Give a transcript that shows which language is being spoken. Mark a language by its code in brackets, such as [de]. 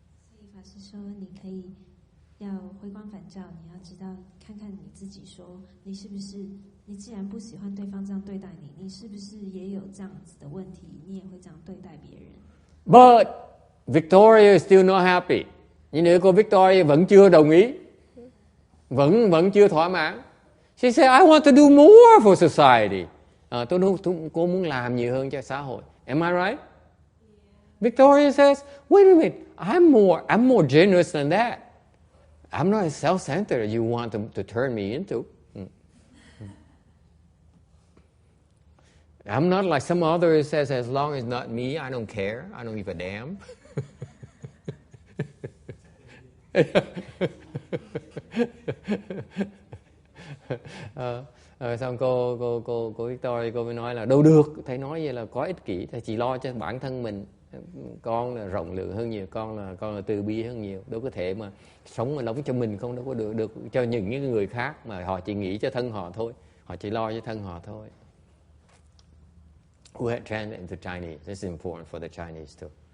[zh] 所以法师说，你可以要回光返照，你要知道看看你自己，说你是不是，你既然不喜欢对方这样对待你，你是不是也有这样子的问题，你也会这样对待别人。 [en] But Victoria is still not happy. [vi] Nhưng nếu cô Victoria vẫn chưa đồng ý, vẫn chưa thỏa mãn. [en] She said, I want to do more for society. [vi] Cô muốn làm nhiều hơn cho xã hội. [en] Am I right? Victoria says, wait a minute, I'm more generous than that. I'm not as self-centered as you want to turn me into. I'm not like some other who says, as long as not me, I don't care. I don't give a damn. [vi] Xong cô Victoria cô mới nói là đâu được, thầy nói vậy là có ích kỷ, thầy chỉ lo cho bản thân mình. Con là rộng lượng hơn nhiều, con là từ bi hơn nhiều, đâu có thể mà sống mà lóng cho mình không, đâu có được cho những người khác mà họ chỉ nghĩ cho thân họ thôi, họ chỉ lo cho thân họ thôi. [en] Who had translated into Chinese? This is important for the Chinese too.